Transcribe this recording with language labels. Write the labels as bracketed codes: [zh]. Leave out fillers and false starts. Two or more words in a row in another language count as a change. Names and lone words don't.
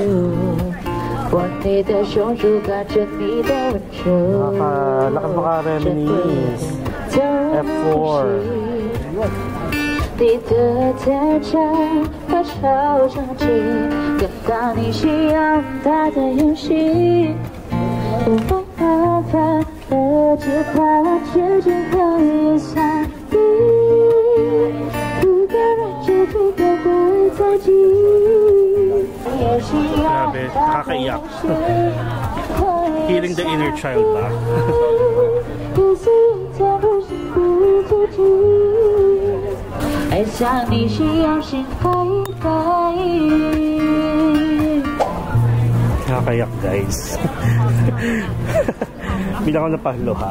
[tl] Nakalakas maka-reminisce. [zh] F4. 你的天真和超常情，跟到你信仰他的游戏，无法安排的只怕结局和也散离，一个人结局都会在记忆。 [tl] Grabe, nakakaiyak. [en] Healing the inner child ba? [tl] Nakakayak, guys. Bilang ako napaluha.